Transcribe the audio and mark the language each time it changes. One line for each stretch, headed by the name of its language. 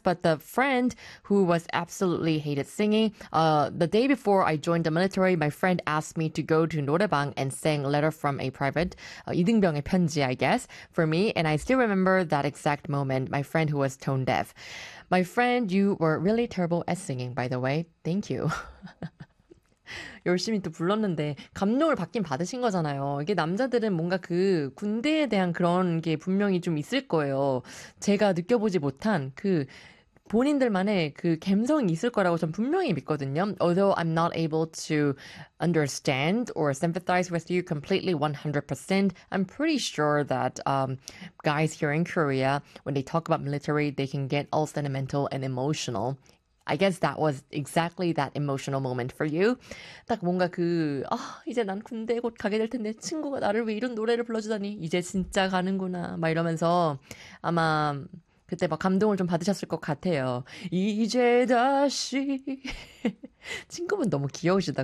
English: But the friend who was absolutely hated singing, the day before I joined the military, my friend asked me to go to 노래방 and sing a letter from a private, 이등병의 편지, I guess, for me. And I still remember that exact moment, my friend who was tone deaf. My friend, you were really terrible at singing, by the way. Thank you.
Korean: 열심히 또 불렀는데 감동을 받긴 받으신 거잖아요. 이게 남자들은 뭔가 그 군대에 대한 그런 게 분명히 좀 있을 거예요. 제가 느껴보지 못한 그 본인들만의 그 감성이 있을 거라고 전 분명히 믿거든요.
English: Although I'm not able to understand or sympathize with you completely 100%, I'm pretty sure that guys here in Korea, when they talk about military, they can get all sentimental and emotional. I guess that was exactly that emotional moment for you.
Korean: 딱 뭔가 그 아, 이제 난 군대 곧 가게 될 텐데 친구가 나를 왜 이런 노래를 불러주다니 이제 진짜 가는구나 막 이러면서 아마 그때 막 감동을 좀 받으셨을 것 같아요. 이제 다시 친구분 너무 귀여우시다.